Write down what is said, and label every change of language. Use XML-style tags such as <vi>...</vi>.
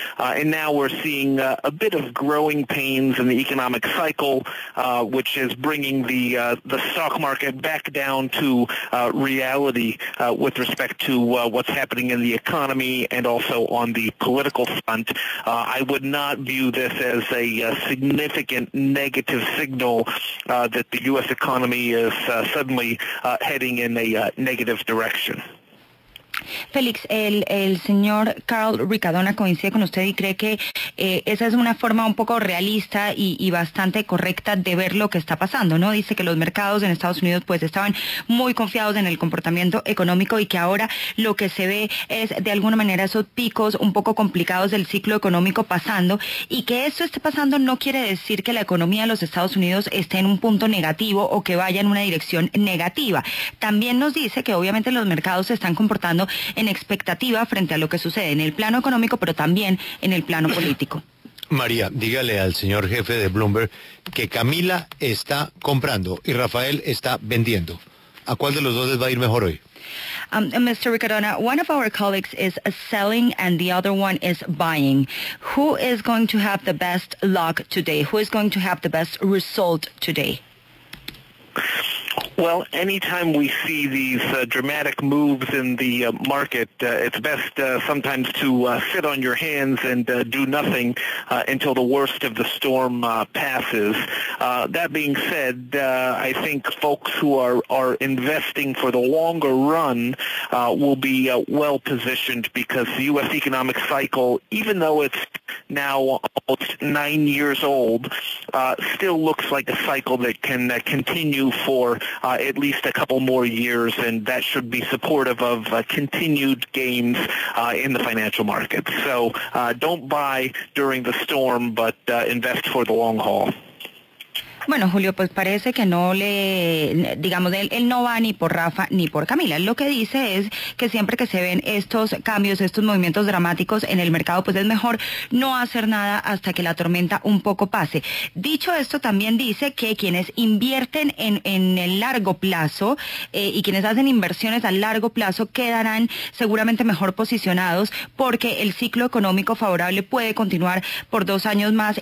<en>And now we're seeing a bit of growing pains in the economic cycle, which is bringing the stock market back down to reality with respect to what's happening in the economy and also on the political front. I would not view this as a significant negative signal that the U.S. economy is suddenly heading in a negative direction.</en> <es>Félix, el señor Carl Riccadona coincide con usted y cree que esa es una forma un poco realista y bastante correcta de ver lo que está pasando, ¿no? Dice que los mercados en Estados Unidos pues estaban muy confiados en el comportamiento económico y que ahora lo que se ve es de alguna manera esos picos un poco complicados del ciclo económico pasando, y que esto esté pasando no quiere decir que la economía de los Estados Unidos esté en un punto negativo o que vaya en una dirección negativa. También nos dice que obviamente los mercados se están comportando en expectativa frente a lo que sucede en el plano económico, pero también en el plano político. María, dígale al señor jefe de Bloomberg que Camila está comprando y Rafael está vendiendo. ¿A cuál de los dos les va a ir mejor hoy?</es> <en>Mr. Ricardona, one of our colleagues is selling and the other one is buying. Who is going to have the best luck today? Who is going to have the best result today? Well, anytime we see these dramatic moves in the market, it's best sometimes to sit on your hands and do nothing until the worst of the storm passes. That being said, I think folks who are investing for the longer run will be well positioned because the U.S. economic cycle, even though it's now almost 9 years old, still looks like a cycle that can continue for at least a couple more years, and that should be supportive of continued gains in the financial markets. So don't buy during the storm, but invest for the long haul.</en> <es>Bueno, Julio, pues parece que no digamos, él no va ni por Rafa ni por Camila. Lo que dice es que siempre que se ven estos cambios, estos movimientos dramáticos en el mercado, pues es mejor no hacer nada hasta que la tormenta un poco pase. Dicho esto, también dice que quienes invierten en el largo plazo y quienes hacen inversiones a largo plazo quedarán seguramente mejor posicionados porque el ciclo económico favorable puede continuar por 2 años más.</es>